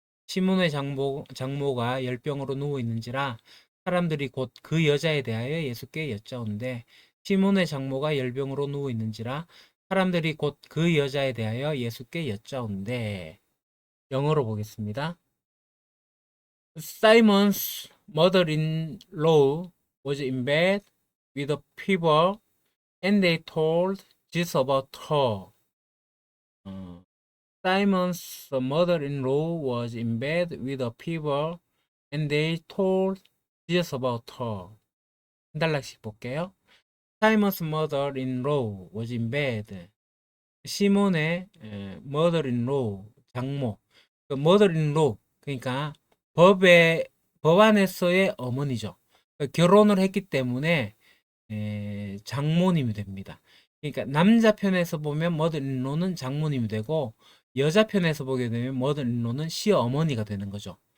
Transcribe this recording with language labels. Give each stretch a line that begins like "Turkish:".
Korean: 시몬의 장모가 열병으로 누워 있는지라 사람들이 곧 그 여자에 대하여 예수께 여짜온대. 시몬의 장모가 열병으로 누워 있는지라 사람들이 곧 그 여자에 대하여 예수께 여짜온대. 영어로 보겠습니다.
English: Simon's mother-in-law was in bed with a fever, and they told Jesus about her. Simon's mother-in-law was in bed with a fever, and they told Jesus about her.
Korean: 한 달락씩 볼게요. Simon's mother-in-law was in bed. 시몬의 mother-in-law, 장모. 그 mother-in-law, 그러니까 법 안에서의 어머니죠. 그러니까 결혼을 했기 때문에 장모님이 됩니다. 그러니까 남자 편에서 보면 mother-in-law는 장모님이 되고 여자 편에서 보게 되면 mother-in-law는 시어머니가 되는 거죠.